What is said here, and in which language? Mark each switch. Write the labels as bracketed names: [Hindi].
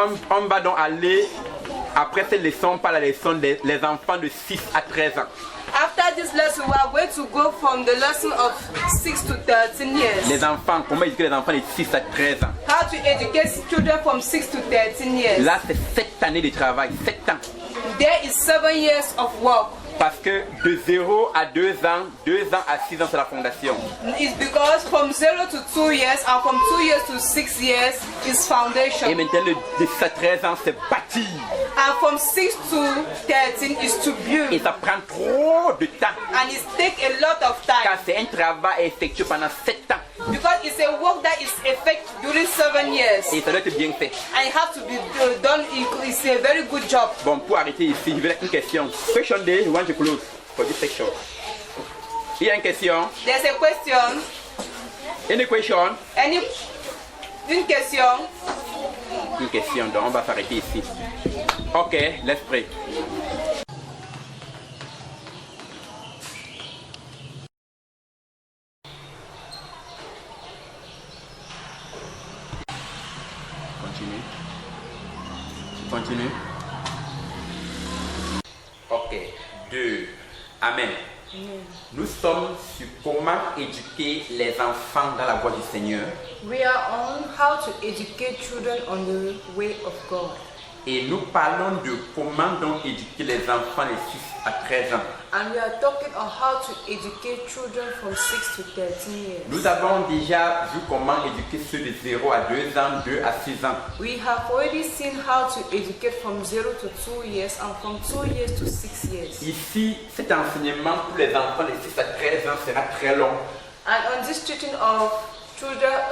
[French] On va donc aller après cette leçon par la leçon des les enfants de 6 à 13 ans. [English] After this lesson, we are going to go from the lesson of 6 to 13 years. [French] Les enfants, comment éduquer les enfants de 6 à 13 ans. [English] How to educate children from 6 to 13 years. [French] Là, c'est 7 années de travail, 7 ans. [English] There is 7 years of work. [French] Parce que de 0 à 2 ans, 2 ans à 6 ans, c'est la fondation. [English] It's because from 0 to 2 years and from 2 years to 6 years is [French] Et [English] foundation. [French] maintenant, de 6 à 13 ans, c'est bâtir. [English] And from 6 to 13 is to [French] Et [English] build. [French] ça prend trop de temps. [English] And it takes a lot of [French] Car [English] time. [French] c'est un travail effectué pendant 7 ans. [English] Because it's a work that is effected during 7 years. [French] Et ça doit être bien fait. [English] And it has to be done. It's a very good job. [French] Bon, pour arrêter ici, je vais une question. [English] Question day, you want to close for this section. [French] Il y a une question. [English] There's a question. Any question? [French] Une question. Une question, donc on va s'arrêter ici. [English] Ok, let's pray. Continue. Continue. Ok, 2. Amen. [French] Nous sommes sur comment éduquer les enfants dans la voie du Seigneur. [English] We are on how to educate children on the way of God. [French] Et nous parlons de comment donc éduquer les enfants de 6 à 13 ans. [English] And we are talking on how to educate children from 6 to 13 years. [French] Nous avons déjà vu comment éduquer ceux de 0 à 2 ans, 2 à 6 ans. [English] We have already seen how to educate from 0 to 2 years and from 2 years to 6 years. [French] Ici, cet enseignement pour les enfants de 6 à 13 ans sera très long. [English] And on this teaching of children,